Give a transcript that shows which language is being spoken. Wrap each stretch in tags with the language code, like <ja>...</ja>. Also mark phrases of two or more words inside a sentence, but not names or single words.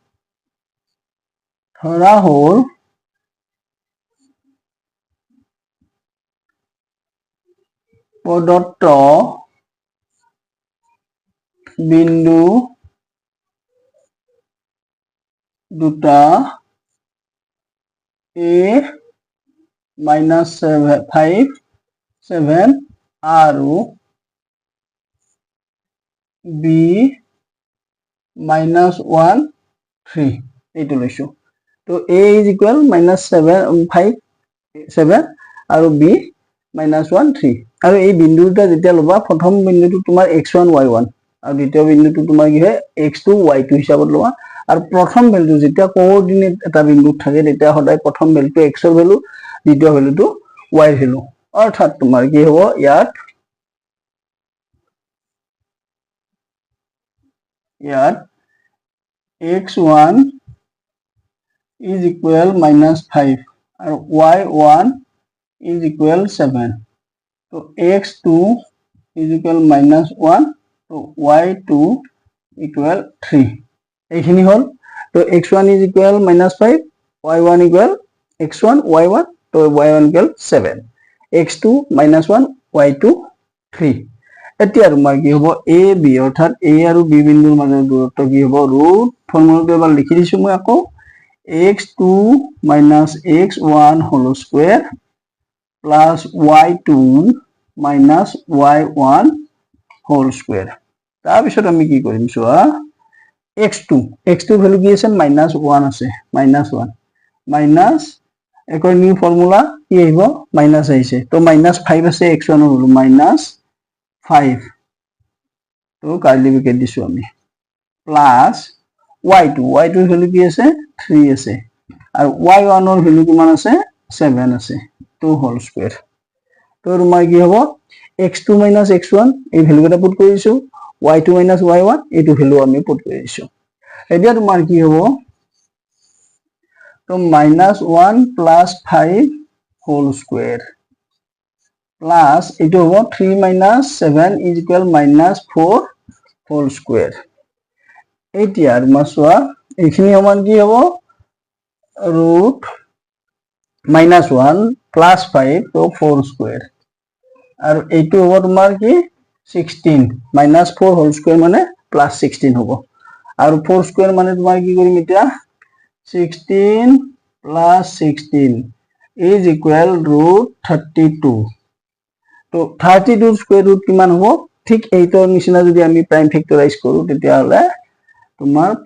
<as>ধৰা হল প্ৰদত্ত বিন্দু দুটা A -5 7 আৰু B -1 3 এইটো লৈছো তো</as> <en>a is equal</en> <as>-7 আৰু b -1 3 আৰু এই বিন্দু দুটা যেতিয়া লবা প্ৰথম বিন্দুটো তোমাৰ x1 y1 আৰু দ্বিতীয় বিন্দুটো তোমাৰ কি হয় x2 y2 হিচাপত লবা আৰু প্ৰথম ভ্যালু যেতিয়া কোঅৰ্ডিনেট এটা বিন্দুত থাকে তেতিয়া সদায় প্ৰথম ভ্যালুটো x ৰ ভ্যালু দ্বিতীয় ভ্যালুটো y ৰ ভ্যালু অৰ্থাৎ তোমাৰ কি হ'ব ইয়াত</as> <en>x1 is equal -5 and y1 is equal 7 so x2 is equal -1 so y2 equal 3</en> <as>এইখিনি হল তো</as> <en>x1 is equal -5 y1 equal x1 y1 তো y1 equal 7 x2 -1 y2</en> <as>3 এতিয়া তোমাৰ কি হ'ব a b অৰ্থাৎ a আৰু b বিন্দুৰ মাজৰ দূৰত্ব কি হ'ব ৰুট ফৰ্মুলাটো এবাৰ লিখি দিছো মই আকৌ</as> <en>x2 - x1 whole square plus y2 minus y1 whole square</en> <as>তাৰপিছত আমি কি কৰিম চোৱা x2 ভ্যালু কি আছে -1 আছে -1 মাইনাস</as> <en>according to formula</en> <as>কি আহিব মাইনাস আহিছে তো -5 আছে x1 ৰ ভ্যালু -5 তো</as> <en>curly bracket</en> <as>দিছো আমি প্লাস y2 ৰ ভ্যালু কি আছে 3 আছে আৰু y1 ৰ ভ্যালু কিমান আছে 7 আছে তো</as> <en>whole square</en> <as>তো তোমাৰ কি হ'ব x2 - x1 এই ভ্যালু কেটা পুট কৰিছো y2 - y1 এইটো ভ্যালু আমি পুট কৰিছো এতিয়া তোমাৰ কি হ'ব তো -1 + 5</as> <en>whole square plus</en> <as>এইটো হ'ব 3 - 7</as> <en>is equal</en> <as>-4</as> <en>whole square</en> <as>এতিয়া তোমাৰ চোৱা এইখিনি সমান কি হ'ব root -1 plus 5 তো 4 square আৰু এইটো হ'ব তোমাৰ কি 16 -4</as> <en>whole square</en> <as>মানে +16 হ'ব আৰু 4 square মানে তোমাৰ কি কৰিম এতিয়া</as> <en>16 plus 16 is equal</en> <as>√32 তো 32</as> <en>square root</en> <as>কিমান হ'ব ঠিক এইটোৰ নিচিনা যদি আমি</as> <en>prime factorize</en> <as>কৰো তেতিয়া হলে তোমাৰ</as>